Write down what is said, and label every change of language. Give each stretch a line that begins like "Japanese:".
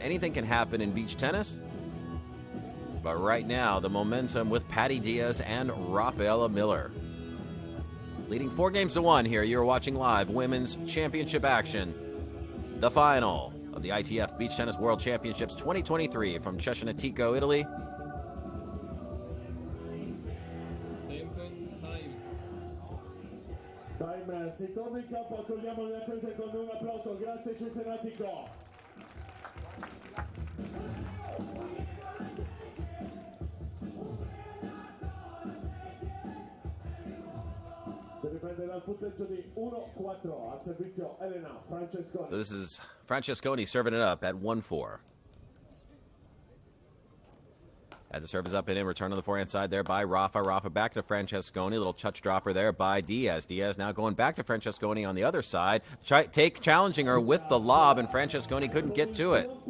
English: Anything can happen in beach tennis. But right now, the momentum with Patty Diaz and Rafaela Miller. Leading 4-1 here. You're watching live Women's Championship action. The final of the ITF Beach Tennis World Championships 2023 from Cesenatico, Italy.
Italian: Time, si torna in campo, accogliamo le atlete con un applauso. Grazie Cesenatico. prende dal punteggio di 1-4 al servizio Elena Francesconi.
English: So this is Francesconi serving it up at 1-4. As the serve is up and in, return on the forehand side there by Rafa. Rafa back to Francesconi. Little touch dropper there by Diaz. Diaz now going back to Francesconi on the other side. Challenging her with the lob, and Francesconi couldn't get to it.